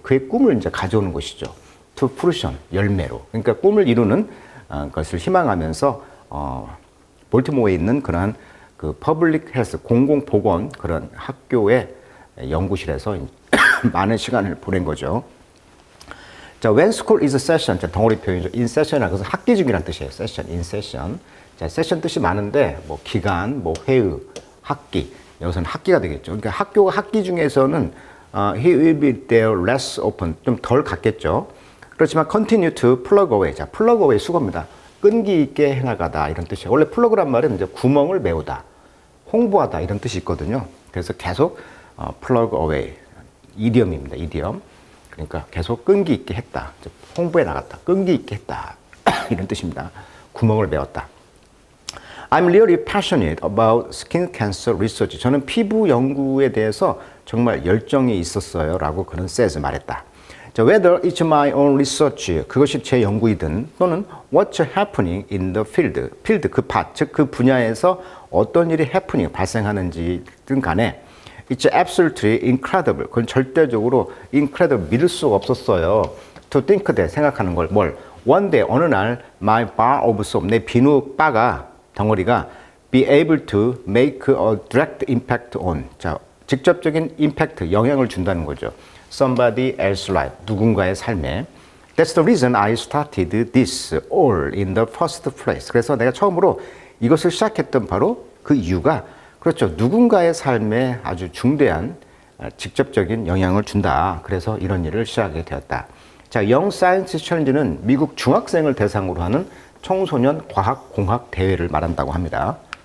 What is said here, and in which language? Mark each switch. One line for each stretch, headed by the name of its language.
Korean: 그의 꿈을 이제 가져오는 것이죠.
English: To fruition.
Korean: 열매로. 그러니까 꿈을 이루는 것을 희망하면서 볼티모어에 있는 그러한 그 퍼블릭 헬스 공공보건 그런 학교의 연구실에서 많은 시간을 보낸 거죠.
English: 자, when school is a session,
Korean: 자, 덩어리 표현이죠. in session이라는 것은 학기 중이라는 뜻이에요.
English: session, in session.
Korean: 자, session 뜻이 많은데 뭐 기간, 뭐 회의, 학기. 여기서는 학기가 되겠죠. 그러니까 학교가 학기 중에서는
English: he will be there less often.
Korean: 좀 덜 갔겠죠. 그렇지만
English: continue to plug away.
Korean: 자, plug away 수거입니다. 끈기 있게 해나가다 이런 뜻이에요. 원래 플러그란 말은 이제 구멍을 메우다, 홍보하다 이런 뜻이 있거든요. 그래서 계속
English: plug away
Korean: 이디엄입니다. 이디엄. 그러니까 계속 끈기 있게 했다, 홍보해 나갔다, 끈기 있게 했다 이런 뜻입니다. 구멍을 메웠다.
English: I'm really passionate about skin cancer research.
Korean: 저는 피부 연구에 대해서 정말 열정이 있었어요. 라고 그는 says 말했다.
English: 자, whether it's my own research,
Korean: 그것이 제 연구이든 또는
English: what's happening in the field, field
Korean: 그 밭, 즉 그 분야에서 어떤 일이
English: happening,
Korean: 발생하는지든 간에
English: it's absolutely incredible.
Korean: 그건 절대적으로 incredible, 믿을 수가 없었어요.
English: to think that,
Korean: 생각하는 걸, 뭘?
English: one day,
Korean: 어느 날
English: my bar of soap,
Korean: 내 비누 바가, 덩어리가
English: be able to make a direct impact on, 자, 직접적인 impact,
Korean: 영향을 준다는 거죠.
English: somebody else's life,
Korean: 누군가의 삶에.
English: That's the reason I started this all in the first place.
Korean: 그래서 내가 처음으로 이것을 시작했던 바로 그 이유가 그렇죠. 누군가의 삶에 아주 중대한 직접적인 영향을 준다. 그래서 이런 일을 시작하게 되었다. 자, Young Science Challenge는 미국 중학생을 대상으로 하는 청소년 과학공학 대회를 말한다고 합니다.